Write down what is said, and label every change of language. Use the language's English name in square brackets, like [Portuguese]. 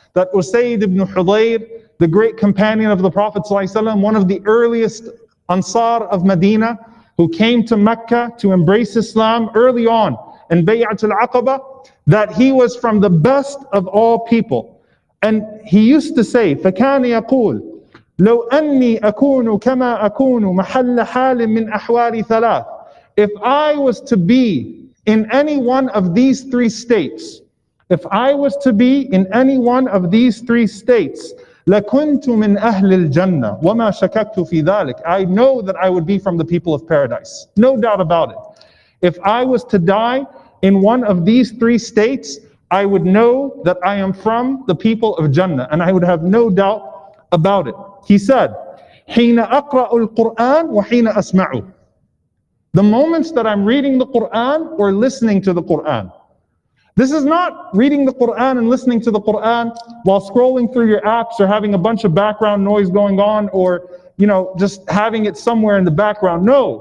[English] That Usayd ibn Hudayr, the great companion of the Prophet ﷺ, one of the earliest Ansar of Medina, who came to Mecca to embrace Islam early on in Bay'atul Aqaba, that he was from the best of all people. And he used to say, [Arabic] فَكَانَ يَقُولُ لَوْ أَنِّي أَكُونُ كَمَا أَكُونُ مَحَلَّ حَالٍ مِّنْ أَحْوَالِ ثَلَاثٍ. [English] If I was to be in any one of these three states, if I was to be in any one of these three states, [Arabic] لَكُنْتُ مِنْ أَهْلِ الْجَنَّةِ وَمَا شَكَكْتُ فِي ذَلِكَ. [English] I know that I would be from the people of paradise. No doubt about it. If I was to die in one of these three states, I would know that I am from the people of Jannah, and I would have no doubt about it. He said, [Arabic] حِينَ أَقْرَأُ الْقُرْآنِ وَحِينَ أَسْمَعُ. [English] The moments that I'm reading the Quran or listening to the Quran. This is not reading the Quran and listening to the Quran while scrolling through your apps or having a bunch of background noise going on, or just having it somewhere in the background. No.